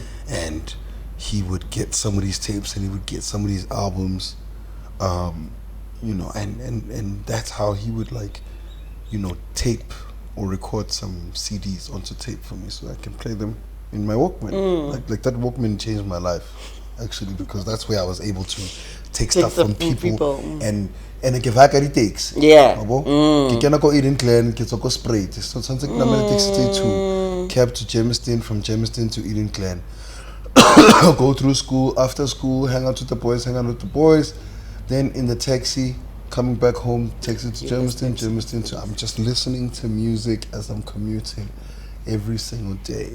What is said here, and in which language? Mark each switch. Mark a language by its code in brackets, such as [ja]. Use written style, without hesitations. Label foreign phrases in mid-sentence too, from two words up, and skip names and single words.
[en] And he would get some of these tapes and he would get some of these albums, you know, and that's how he would like, you know, tape or record some CDs onto tape for me so I can play them in my Walkman. Like that Walkman changed my life actually, because that's where I was able to take stuff from people. [st] And ke vaka di takes. [en] Yeah. [st] Ke kena ko Eden Glen, ke tsoko Spruit. [en] So something namela taxi to cab to Germiston, from Germiston to Eden Glen. Go through school, after school, hang out with the boys, then in the taxi, coming back home, taxi to Germiston to, I'm just listening to music as I'm commuting every single day.